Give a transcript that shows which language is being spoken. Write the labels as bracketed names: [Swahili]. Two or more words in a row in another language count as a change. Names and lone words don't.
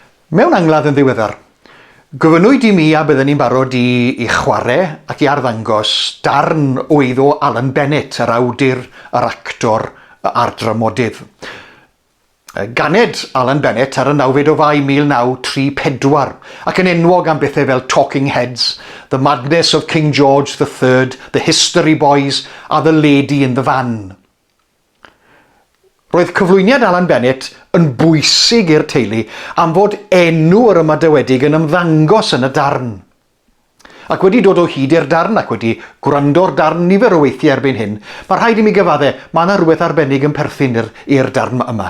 [Welsh] Mewn angladd yn ddiweddar, gofynnwyd i mi a bydden ni'n barod i chwarae ac i arddangos darn o eiddo Alan Bennett, yr awdur, yr actor a'r dramodydd. Ganed Alan Bennett ar y 9 o Fai 1934 ac yn enwog am bethau fel Talking Heads, The Madness of King George III, The History Boys a The Lady in the Van. Roedd cyflwyniad Alan Bennett yn bwysig i'r teulu am fod enw yr ymadawedig yn ymddangos yn y darn. Ac wedi dod o hyd i'r darn ac wedi gwrando'r darn nifer o weithiau erbyn hyn, mae rhaid i mi gyfadde, mae yna rhywbeth arbennig yn perthyn i'r darn yma.